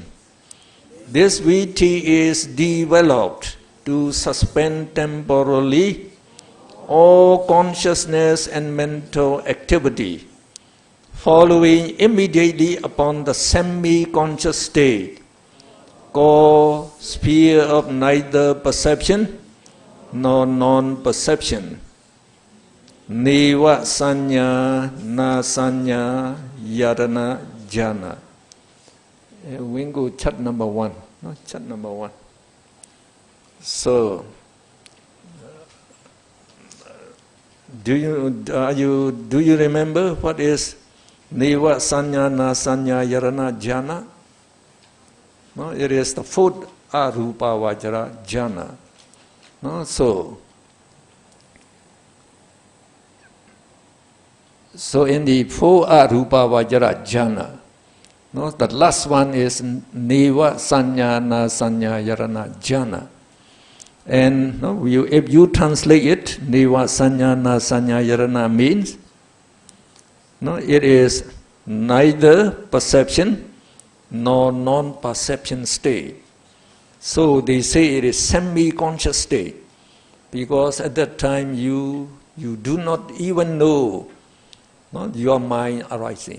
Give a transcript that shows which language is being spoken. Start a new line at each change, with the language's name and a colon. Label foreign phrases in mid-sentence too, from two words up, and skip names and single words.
English: This viti is developed to suspend temporarily all consciousness and mental activity, following immediately upon the semi-conscious state, called sphere of neither perception nor non-perception.
Pali: Neva sanya na sanya yarana jhana.
English: We go chat number 1. Chat number 1. So, do you remember what is
Pali: Neva sanya na sanya yarana jhana?
English: It is the 4th
Pali: arupa vajra jhana.
English: So in the 4
Pali: arupa vajra jhana,
English: the last one is
Pali: Neva sanya na sanya yarana jhana.
English: And if you translate it,
Pali: Neva sanya na sanya yarana
English: means it is neither perception nor non-perception state. So they say it is semi-conscious state, because at that time you do not even know your mind arising.